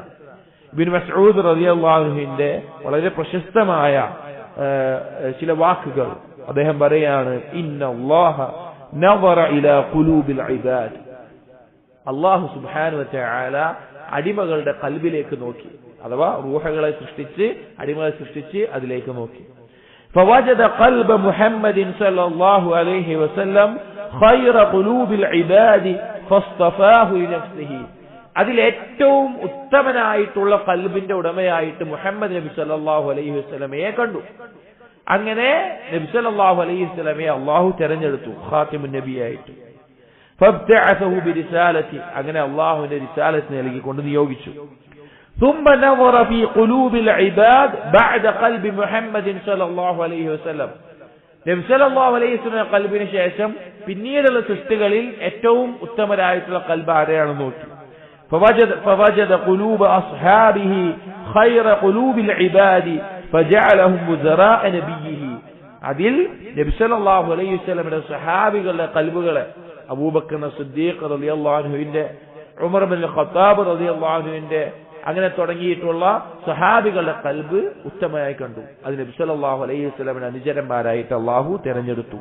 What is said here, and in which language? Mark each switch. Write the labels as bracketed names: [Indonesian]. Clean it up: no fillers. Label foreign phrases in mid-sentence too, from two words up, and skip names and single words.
[Malayalam] ഇബ്നു മസ്ഊദ് [Arabic] رضي الله عنه [Malayalam] വളരെ പ്രശസ്തമായ ചില വാക്കുകൾ അദ്ദേഹം പറയാണ്, [Arabic] إن الله نظر إلى قلوب العباد, الله سبحانه و تعالى [Malayalam] അടിമകളുടെ ഖൽബിലേക്ക് നോക്കി, അഥവാ റൂഹുകളെ സൃഷ്ടിച്ച് അടിമകളെ സൃഷ്ടിച്ച് അതിലേക്ക് നോക്കി. [Arabic] فوجد قلب محمد صلى الله عليه وسلم خير قلوب العباد فاصطفاه لنفسه, [Malayalam] അതിൽ ഏറ്റവും ഉത്തമനായിട്ടുള്ള ഖൽബിന്റെ ഉടമയായിട്ട് മുഹമ്മദ് നബി [Arabic] صلى الله عليه وسلم [Malayalam] കണ്ടു. അങ്ങനെ നബി [Arabic] صلى الله عليه وسلم [Malayalam] അല്ലാഹു തിരഞ്ഞെടുത്തു [Arabic] خاتم النبي. فابتعثه برسالة, [Malayalam] അങ്ങനെ അല്ലാഹുവിന്റെ റിസാലത്ത് നൽകിക്കൊണ്ട് നിയോഗിച്ചു. [Arabic] ثم نظر في قلوب العباد بعد قلب محمد صلى الله عليه وسلم, [Malayalam] നബി [Arabic] صلى الله عليه وسلم [Malayalam] ഖൽബിന് ശേഷം പിന്നീടുള്ള സൃഷ്ടികളിൽ ഏറ്റവും ഉത്തമരായിട്ടുള്ള ഖൽബ് ആരെയാണെന്ന് നോക്കി. [Arabic] فوجد قلوب أصحابه خير قلوب العباد فجعلهم وزراء نبيه, [Malayalam] അതിൽ നബി [Arabic] صلى الله عليه وسلم [Malayalam] സഹാബികളുടെ ഖൽബുകളെ അബൂബക്കർ സിദ്ദീഖ് [Arabic] رضي الله عنه, [Malayalam] ഉമർ ഇബ്നുൽ ഖത്താബ് [Arabic] رضي الله عنه, [Malayalam] അങ്ങനെ തുടങ്ങിയിട്ടുള്ള സഹാബികളുടെ ഖൽബ് ഉത്തമമായി കണ്ടു. അത് നബി [Arabic] صلى الله عليه وسلم [Malayalam] അനുചരന്മാരായിട്ട് അല്ലാഹു തിരഞ്ഞെടുത്തു.